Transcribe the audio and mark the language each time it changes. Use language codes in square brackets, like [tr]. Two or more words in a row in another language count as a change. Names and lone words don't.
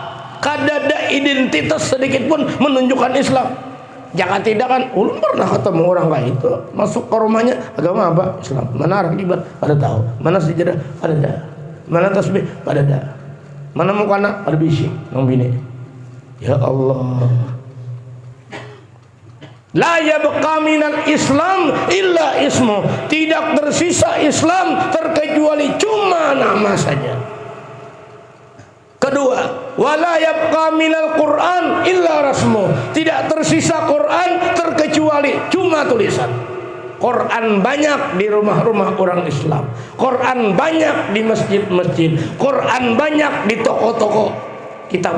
[bjn] Kada ada identitas sedikit pun menunjukkan Islam. Jangan tidak kan, ulun pernah ketemu orang kayak itu, masuk ke rumahnya, agama apa? Islam. Mana arah kiblat? Pada tahu. Mana sejadah? Ada dah. Mana tasbih? Pada dah. Mana mukana? Ada bisi. Nang bini. [ar] يا الله. لا يبقى من الإسلام إلا اسمه. [bjn] Tidak tersisa Islam terkecuali cuma nama saja. Kedua, [ar] ولا يبقى من القرآن إلا رسمه. [bjn] Tidak tersisa Quran terkecuali cuma tulisan. Quran banyak di rumah-rumah orang Islam, Quran banyak di masjid-masjid, Quran banyak di toko-toko kitab.